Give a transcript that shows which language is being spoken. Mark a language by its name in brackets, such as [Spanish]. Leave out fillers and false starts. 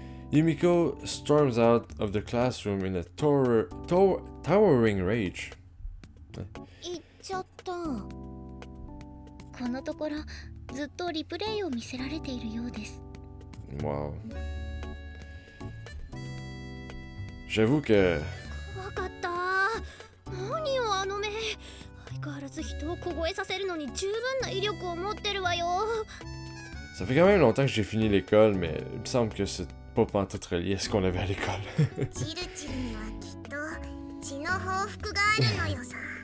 [English] Yumiko storms out of the classroom in a towering rage. [Japanese] 言っちゃった。このところずっとリプレイを見せられているようです。 [English] Wow. [French] J'avoue que... [Japanese] 怖かった。何よあの目。相変わらず人を凍えさせるのに十分な威力を持ってるわよ。 [French] Ça fait quand même longtemps que j'ai fini l'école, mais il me semble que pas pantoute relié à ce qu'on avait à l'école. [Japanese] チルチルにはきっと血の報復があるのよさ。